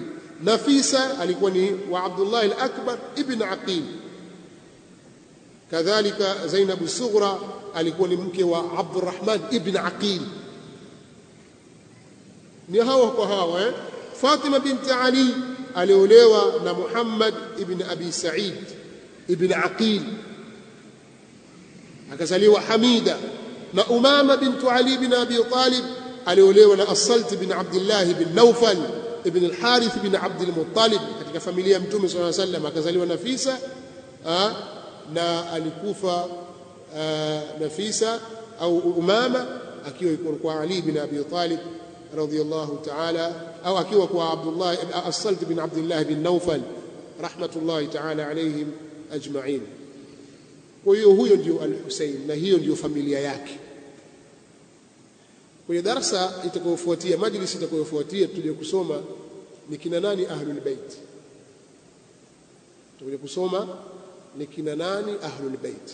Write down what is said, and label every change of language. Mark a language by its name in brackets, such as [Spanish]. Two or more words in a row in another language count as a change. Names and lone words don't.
[Swahili] Nafisa alikuwa ni wa Abdullah al-Akbar ibn Aqil. Kadhalika Zainab as-Sughra alikuwa ni mke wa Abdurrahman ibn Aqil. Ni hawa kwa hawa. Fatima binti Ali aliolewa na Muhammad ibn Abi Sa'id ibn Aqil, akazaliwa Hamida. Na Umama bintu Ali ibn Abi Talib aliolewa na As-Salt ibn Abdullah ibn Nawfal ibn al-Harith ibn Abd al-Muttalib, katika familia ya Mtume [Arabic] صلى الله عليه وسلم. [Swahili] Akazaliwa Nafisa na alikufa Nafisa au Umama akiwa yuko kwa Ali ibn Abi Talib [Arabic] رضي الله تعالى, [Swahili] au akiwa kwa Abdullah As-Salt ibn Abdullah ibn Nawfal [Arabic] رحمة الله تعالى عليهم أجمعين. [Swahili] Kwa hiyo huyo ndio Al-Husayn na hiyo ndio familia yake. Kwenye darasa itakayofuatia, majlisi itakayofuatia, tuje kusoma ni kina nani [Arabic] أهل البيت. [Swahili] Tuje kusoma ni kina nani [Arabic] أهل البيت.